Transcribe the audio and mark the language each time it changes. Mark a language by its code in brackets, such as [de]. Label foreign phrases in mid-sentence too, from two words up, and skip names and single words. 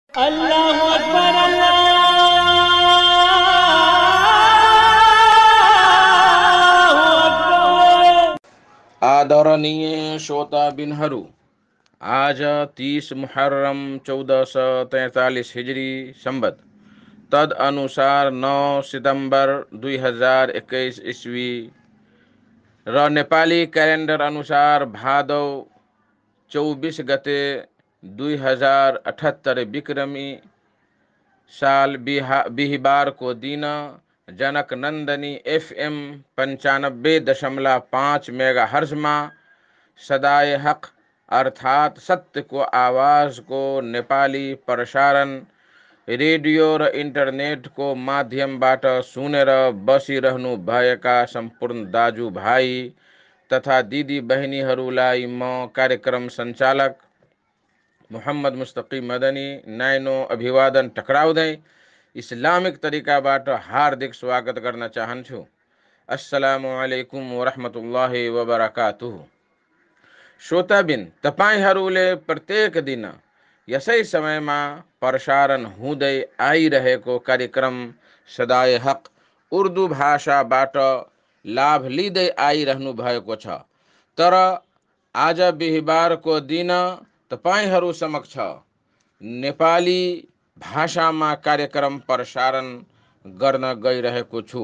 [ar] الله أكبر الله أكبر. [ne] आदरणीय श्रोता बिनहरू, आज 30 मुहर्रम 1443 हिजरी संबत तद अनुसार 9 सितंबर 2021 ईस्वी र नेपाली क्यालेन्डर अनुसार भादौ 24 गते 2078 विक्रमी साल बिहिबार को दिन जनक नंदनी FM 95.5 मेगाहर्ज में सदाए हक अर्थात सत्य को आवाज को नेपाली प्रसारण रेडियो र इंटरनेट को माध्यमबाट सुनेर बसिरहनु भएका सम्पूर्ण दाजुभाइ तथा दिदी बहिनीहरूलाई म कार्यक्रम सञ्चालक मोहम्मद मुस्तकी मदनी नाइनो अभिवादन टक्राउँदै इस्लामिक तरिकाबाट हार्दिक स्वागत गर्न चाहन्छु। [ar] السلام عليكم ورحمة الله وبركاته. [ne] श्रोताबिन, तपाईहरूले प्रत्येक दिन यसै समयमा प्रसारण हुँदै आइरहेको कार्यक्रम सदाए हक उर्दू भाषाबाट लाभ लिँदै आइरहनु भएको छ। तर आज बिहिबारको दिन तपाईहरू समक्ष नेपाली भाषामा कार्यक्रम प्रसारण गर्न गइरहेको छु।